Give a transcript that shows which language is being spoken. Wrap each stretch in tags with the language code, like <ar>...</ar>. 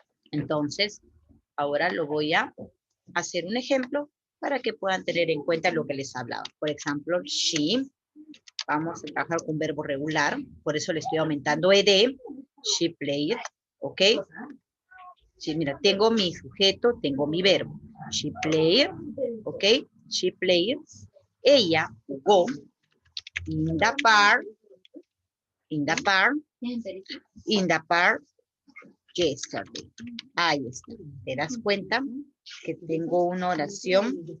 <es>Entonces, ahora lo voy a hacer un ejemplo para que puedan tener en cuenta lo que les he hablado. Por ejemplo, she, vamos a trabajar con verbo regular, por eso le estoy aumentando ed,</es> <en>she played,</en> <es>¿ok? Sí, mira, tengo mi sujeto, tengo mi verbo.</es> <en>She played, ¿ok? She played,</en> <es>ella jugó,</es> <en>in the park, in the park, in the park, yesterday.</en> <es>Ahí está. ¿Te das cuenta que tengo una oración?</es>